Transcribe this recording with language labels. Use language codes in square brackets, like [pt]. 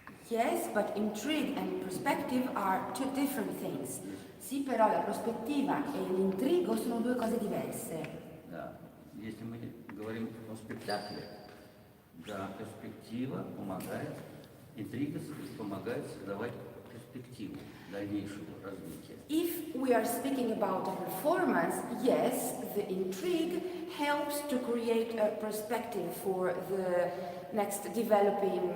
[en] Yes, but intrigue and perspective are two different things. [it] Sì, però la prospettiva e l'intrigo sono due cose diverse. [ru] Да. Если мы говорим о спектакле, да, перспектива помогает, интрига помогает создавать перспективу дальнейшего развития. [en] If we are speaking about a performance, yes, the intrigue helps to create a perspective for the next development.